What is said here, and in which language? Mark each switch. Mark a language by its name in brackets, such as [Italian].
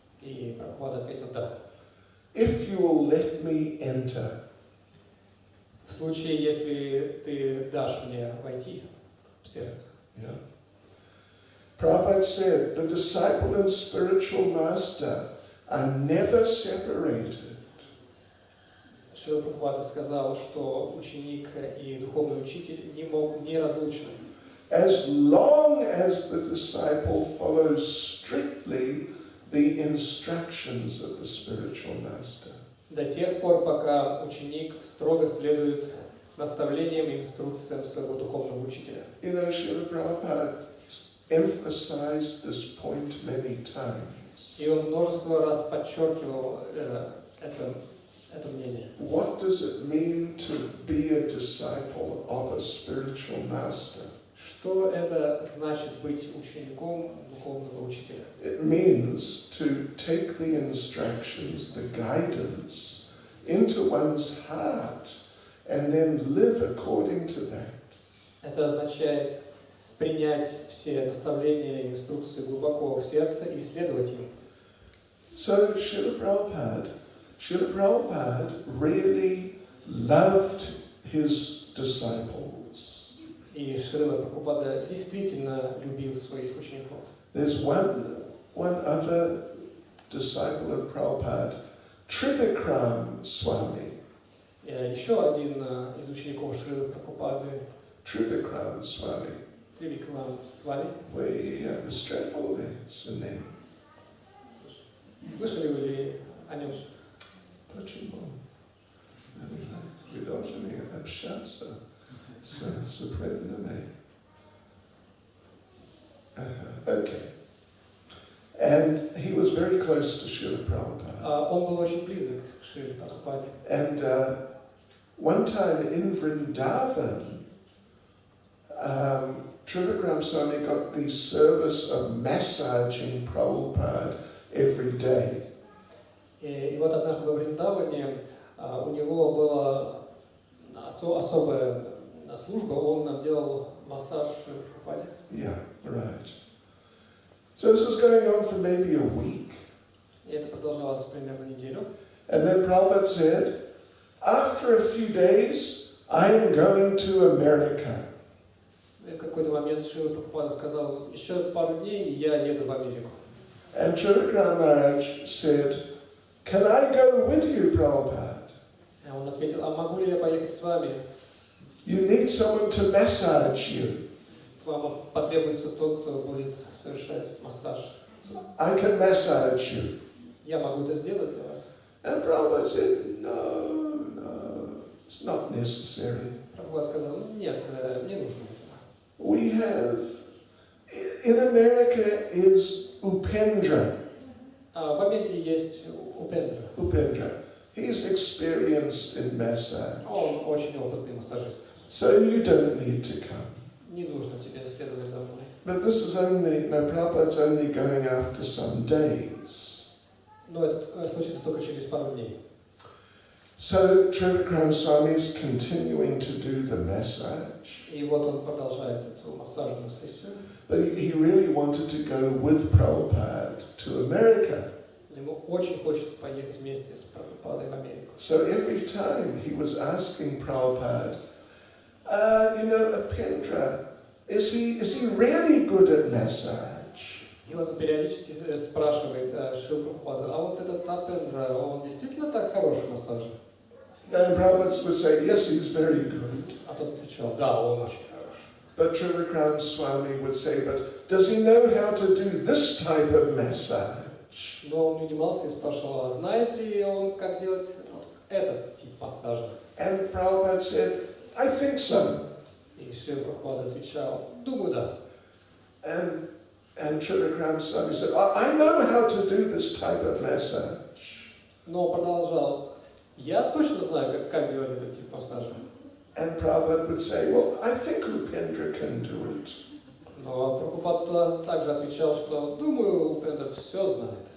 [Russian] И Прабхупада ответил, да. [English] If you will let me enter. [Russian] В случае, если ты дашь мне войти в сердце. [English] Yeah. Prabhupada said, the disciple and spiritual master are never separated. [Russian] Шрила Прабхупада сказал, что ученик и духовный учитель не разлучны. [English] As long as the disciple follows strictly the instructions of the spiritual master. [Russian] До тех пор, пока ученик строго следует наставлениям и инструкциям своего духовного учителя. [English] Srila Prabhupada emphasized this point many times. [Russian] И он множество раз подчеркивал это мнение. [English] What does it mean to be a disciple of a spiritual master? [Russian] Что это значит быть учеником духовного учителя? [English] It means to take the instructions, the guidance, into one's heart and then live according to that. [Russian] Это означает принять все наставления и инструкции глубоко в сердце и следовать им. [English] So Srila Prabhupada really loved his disciples. [Russian] И Шрила Прабхупада действительно любил своих учеников. [English] There's one other disciple of Prabhupada, Trivikram Swami. [Russian] Еще один из учеников Шрилы Прабхупады, [English] Trivikram Swami. [Russian] Тривикрам Свами. [English] The Stratford is the name. [Russian] Слышали вы ли о нем? Почему? Вы должны общаться с преданными. [English] Okay. And he was very close to Srila Prabhupada. [Russian] Он был очень близок к Шриле Прабхупаде. [English] And one time in Vrindavan, Trivikram Swami got the service of massaging Prabhupada every day. [Russian] И вот однажды во Вриндаване у него была особая служба, он делал массаж Прабхупаде. [English] Yeah, right. So this was going on for maybe a week. [Russian] И это продолжалось примерно неделю. [English] And then Prabhupada said, after a few days, I am going to America. [Russian] И в какой-то момент Шрила Прабхупада сказал, еще пару дней, и я еду в Америку. [English] And Trivikram Maharaj said, can I go with you, Prabhupada? [Russian] И он ответил, а могу ли я поехать с вами? [English] You need someone to massage you. [Russian] Вам потребуется тот, кто будет совершать массаж. [English] I can massage you. [Russian] Я могу это сделать для вас. [English] And Prabhupada said, no, it's not necessary. [Russian] Прабхупада сказал, нет, не нужно этого. [English] We have, in America is Upendra. [Russian] В Америке есть Упендра. [English] Upendra. He's experienced in massage. [Russian] Он очень опытный массажист. [English] So you don't need to come. [Russian] Не нужно тебе следовать за мной. [English] But this is only, no, Prabhupada's only going after some days. [Russian] Но это случится только через пару дней. [English] So Trivikram Swami is continuing to do the massage. [Russian] И вот он продолжает эту массажную сессию. [English] But he really wanted to go with Prabhupada to America. [Russian] Ему очень хочется поехать вместе с Прабхупадой в Америку. [English] So every time he was asking Prabhupada, Upendra, is he really good at massage? [Russian] И вот он периодически спрашивает Шрилу Прабхупаду, а вот этот Апендра, он действительно так хорош в массаже? [English] And Prabhupada would say, yes, he's very good. [Russian] А тот отвечал, да, он очень хорош. [English] But Trivikram Swami would say, but does he know how to do this type of massage? [Russian] Но он не унимался и спрашивал, а знает ли он, как делать этот тип массажа? [English] And Prabhupada said, I think so. [Russian] И Шрила Прабхупада отвечал, думаю, да. [English] And Trivikram Swami said, I know how to do this type of massage. [Russian] Но продолжал, я точно знаю, как делать этот тип массажа. [English] And Prabhupada would say, well, I think Upendra can do it. [Russian] Но Прабхупада также отвечал, что, думаю, Упендра все знает.